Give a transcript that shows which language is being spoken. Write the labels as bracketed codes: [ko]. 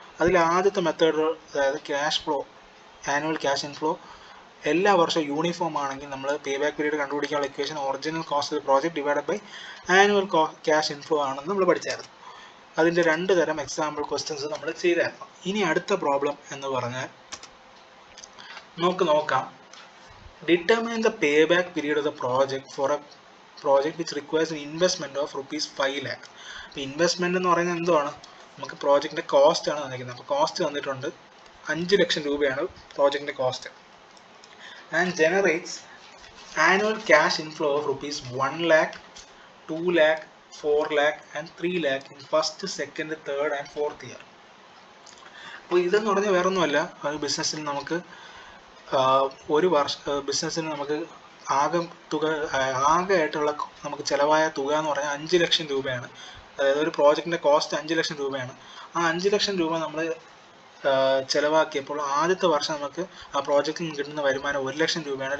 [ml] അതിൽ ആദ്യത്തെ മെത്തേഡ്, അതായത് cash flow, annual cash inflow എല്ലാ വർഷവും യൂണിഫോം ആണെങ്കിൽ നമ്മൾ പേ ബാക്ക് പീരീഡ് കണ്ടുപിടിക്കാനുള്ള equation [en] original cost of project divided by annual cash inflow [ml] ആണെന്ന് നമ്മൾ പഠിച്ചായിരുന്നു. അതിൻ്റെ 2 തരം എക്സാമ്പിൾ ക്വസ്റ്റ്യൻസ് നമ്മൾ ചെയ്തായിരുന്നു. ഇനി അടുത്ത പ്രോബ്ലം എന്ന് പറഞ്ഞാൽ നമുക്ക് നോക്കാം. [en] Determine the payback period of the project for a project which requires an investment of ₹5 lakh. [ml] അപ്പോൾ ഇൻവെസ്റ്റ്മെൻറ്റ് എന്ന് പറയുന്നത് എന്താണ്? നമുക്ക് പ്രോജക്റ്റിൻ്റെ കോസ്റ്റ് ആണ് തന്നിരിക്കുന്നത്. അപ്പോൾ കോസ്റ്റ് തന്നിട്ടുണ്ട് 5 ലക്ഷം രൂപയാണ് പ്രോജക്റ്റിൻ്റെ cost. [en] And generates annual cash inflow of ₹1 lakh, 2 lakh, 4 lakh and 3 lakh in first, second, third and fourth year. [ml] അപ്പോൾ ഇതെന്ന് പറഞ്ഞാൽ വേറൊന്നുമല്ല, ഒരു ബിസിനസ്സിൽ നമുക്ക് ഒരു ബിസിനസ്സിന് നമുക്ക് ആകെ ആയിട്ടുള്ള നമുക്ക് ചിലവായ തുക എന്ന് പറഞ്ഞാൽ 5 ലക്ഷം രൂപയാണ്. അതായത് ഒരു പ്രോജക്റ്റിൻ്റെ കോസ്റ്റ് 5 ലക്ഷം രൂപയാണ്. ആ 5 ലക്ഷം രൂപ നമ്മൾ ചിലവാക്കിയപ്പോൾ ആദ്യത്തെ വർഷം നമുക്ക് ആ പ്രോജക്റ്റിൽ നിന്ന് കിട്ടുന്ന വരുമാനം 1 ലക്ഷം രൂപയാണ്.